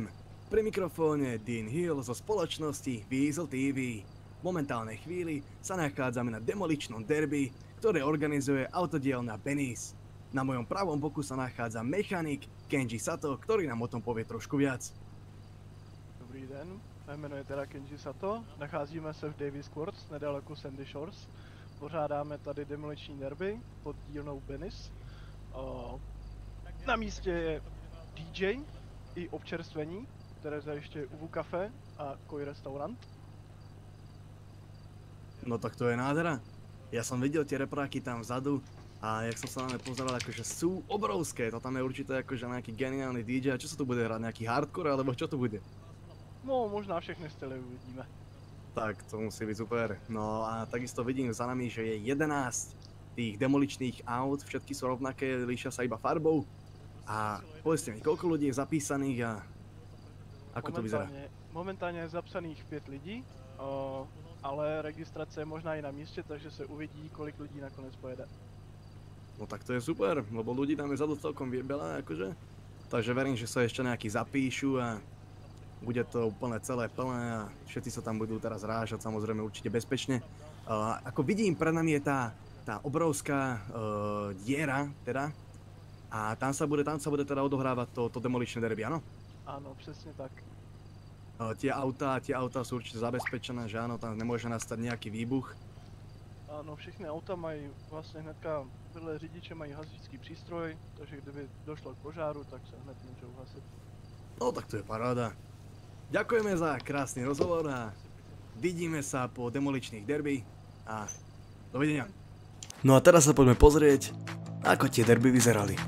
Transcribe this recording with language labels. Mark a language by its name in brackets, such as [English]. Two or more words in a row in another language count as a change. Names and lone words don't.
[Slovak] Pri mikrofóne Dean Hill zo spoločnosti Weasel TV. V momentálnej chvíli sa nachádzame na demoličnom derby, ktoré organizuje autodielňa Benny's. Na mojom pravom boku sa nachádza mechanik Kenji Sato, ktorý nám o tom povie trošku viac. [Czech] Dobrý den, jmenuji teda Kenji Sato, nacházíme se v Davis Courts, nedaleko Sandy Shores. Pořádáme tady demoliční derby pod dílnou Benny's. Na místě je DJ i občerstvení, které zajišťuje UVU Café a Koi restaurant. No tak to je nádhera. [Slovak] Ja som videl tie repráky tam vzadu a jak som sa na ne pozeral, akože sú obrovské. To tam je určite akože nejaký geniálny DJ. A čo sa tu bude hrať? Nejaký hardcore alebo čo to bude? [Czech] No, možná všechny styly uvidíme. [Slovak] Tak, to musí byť super. No a takisto vidím za nami, že je 11 tých demoličných aut. Všetky sú rovnaké, líšia sa iba farbou. A povedzte mi, koľko ľudí je zapísaných a ako to vyzerá? [Czech] Momentálně je zapsaných 5 lidí, ale registrace je možná i na místě, takže se uvidí, kolik lidí nakonec pojede. [Slovak] No tak to je super, lebo ľudí tam je zadu celkom veľa, akože. Takže verím, že sa ešte nejakí zapíšu a bude to úplne celé plné a všetci sa tam budú teraz rážať, samozrejme určite bezpečne. Ako vidím, pred nami je tá obrovská diera, teda. A tam sa bude teda odohrávať to demoličné derby, áno? [Czech] Áno, přesně tak. [Slovak] Tie autá sú určite zabezpečené, že áno, tam nemôže nastať nejaký výbuch. Áno, [Czech] všechny auta mají vlastně hnedka, vedle řidiče mají hasičský přístroj, takže kdyby došlo k požáru, tak se hned můžou hasit. [Slovak] No tak to je paráda. Ďakujeme za krásny rozhovor a vidíme sa po demoličných derby a dovidenia. No a teraz sa poďme pozrieť, ako tie derby vyzerali.